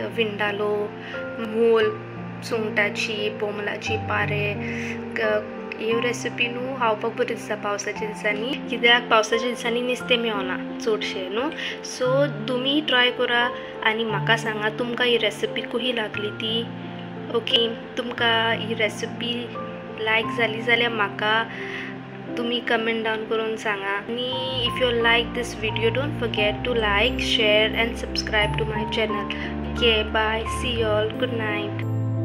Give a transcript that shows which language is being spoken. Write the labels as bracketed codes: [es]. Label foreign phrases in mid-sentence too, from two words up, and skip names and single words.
[kok] विंडालो, मोल, सुंगटाची, बोमलाची पारे ह्यो रेसिपी न्हू खावपाक बरी दिसता पावसाच्या दिसांनी. कित्याक पावसाच्या दिसांनी नुस्तें मेळना चडशें न्हू. सो तुमी ट्राय करा आनी म्हाका सांगा तुमकां ही रेसिपी कशी लागली ती. ओके, तुमकां ही रेसिपी लायक जाली जाल्यार म्हाका तुम्ही [en] comment down [kok] करून सांगा. [en] आणि if you like this video don't forget to like, share and subscribe to my channel. okay, bye, see you all, good night.